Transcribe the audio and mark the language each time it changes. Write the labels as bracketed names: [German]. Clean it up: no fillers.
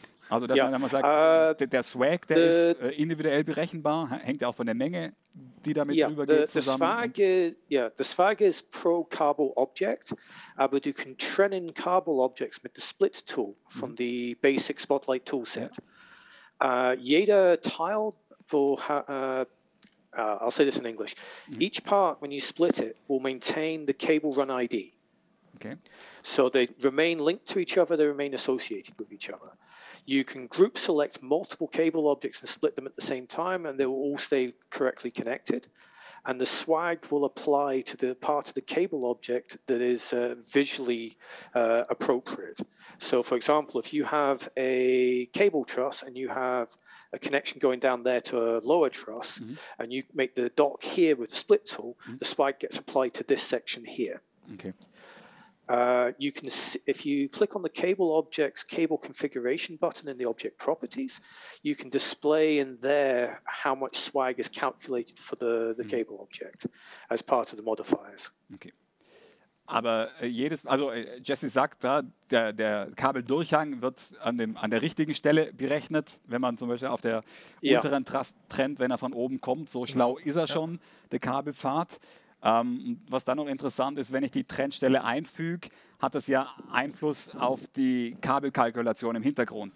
[German] Also dass man dann mal sagt, der Swag, der ist individuell berechenbar, hängt ja auch von der Menge, die damit drüber geht, zusammen. Das Swag ist pro Kabel Object, aber du kannst trennen Kabel Objects mit dem Split Tool von dem Basic Spotlight Toolset. Jeder Teil, [English] I'll say this in English. Each part, when you split it, will maintain the cable run ID. Okay. So they remain linked to each other, they remain associated with each other. You can group select multiple cable objects and split them at the same time, and they will all stay correctly connected. And the swag will apply to the part of the cable object that is visually appropriate. So for example, if you have a cable truss and you have a connection going down there to a lower truss, and you make the dock here with the split tool, the swag gets applied to this section here. Okay. You can, if you click on the cable object's cable configuration button in the object properties, you can display in there how much swag is calculated for the cable object as part of the modifiers. Okay. [German] Aber Jesse sagt da, der Kabeldurchhang wird an der richtigen Stelle berechnet, wenn man zum Beispiel auf der unteren Truss trennt, wenn er von oben kommt. So schlau ist er schon, der Kabelpfad. Was dann noch interessant ist, wenn ich die Trennstelle einfüge, hat das ja Einfluss auf die Kabelkalkulation im Hintergrund.